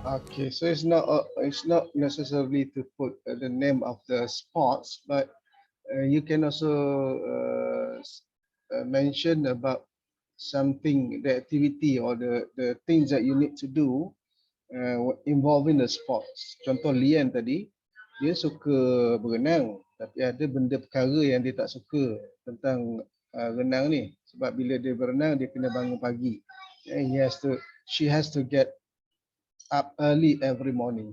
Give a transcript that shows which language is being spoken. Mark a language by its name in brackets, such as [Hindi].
[English] Okay, so it's not necessarily to put the name of the sports, but you can also mention about something, the activity or the things that you need to do involving the sports. [Malay] Contoh Lian tadi, dia suka berenang, tapi ada benda perkara yang dia tak suka tentang renang ni. Sebab bila dia berenang, dia kena bangun pagi. [English] And she has to get up early every morning.